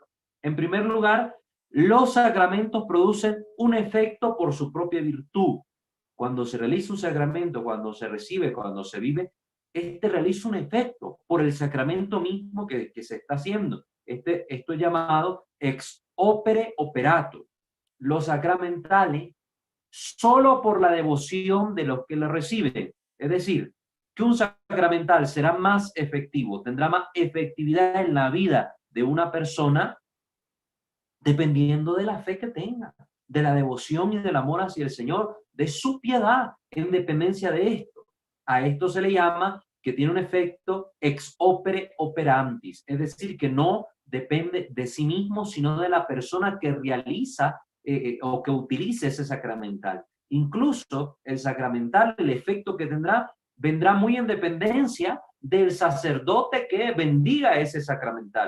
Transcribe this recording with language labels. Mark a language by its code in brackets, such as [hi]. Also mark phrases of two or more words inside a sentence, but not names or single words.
[es] En primer lugar, los sacramentos producen un efecto por su propia virtud. Cuando se realiza un sacramento, cuando se recibe, cuando se vive, este realiza un efecto por el sacramento mismo que se está haciendo. Esto es llamado [la] ex opere operato. [es] Los sacramentales, solo por la devoción de los que lo reciben. Es decir, que un sacramental será más efectivo, tendrá más efectividad en la vida de una persona dependiendo de la fe que tenga, de la devoción y del amor hacia el Señor, de su piedad en dependencia de esto. A esto se le llama que tiene un efecto [la] ex opere operantis, [es] es decir, que no depende de sí mismo, sino de la persona que realiza o que utilice ese sacramental. Incluso el sacramental, el efecto que tendrá, vendrá muy en dependencia del sacerdote que bendiga ese sacramental.